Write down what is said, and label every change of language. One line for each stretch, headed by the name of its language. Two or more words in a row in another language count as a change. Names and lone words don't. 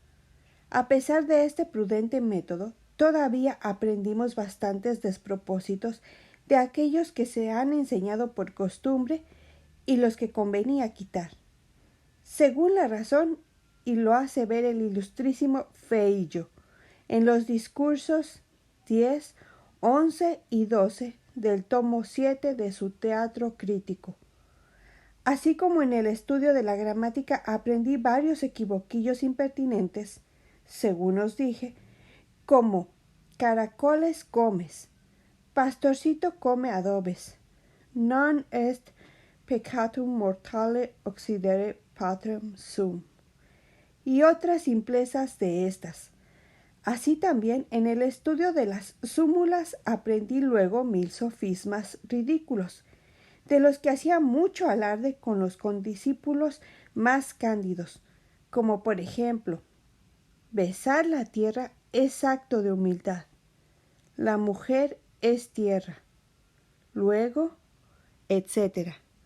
Spanish: A pesar de este prudente método, todavía aprendimos bastantes despropósitos de aquellos que se han enseñado por costumbre y los que convenía quitar, según la razón, y lo hace ver el ilustrísimo Feillo en los discursos 10, 11 y 12 del tomo 7 de su Teatro Crítico. Así como en el estudio de la gramática aprendí varios equivoquillos impertinentes, según os dije, como caracoles comes, pastorcito come adobes,
Latin: non est peccatum mortale occidere patrem sum,
Spanish: y otras simplezas de estas. Así también en el estudio de las súmulas aprendí luego 1000 sofismas ridículos, de los que hacía mucho alarde con los condiscípulos más cándidos, como por ejemplo, besar la tierra es acto de humildad, la mujer es tierra, luego, etc.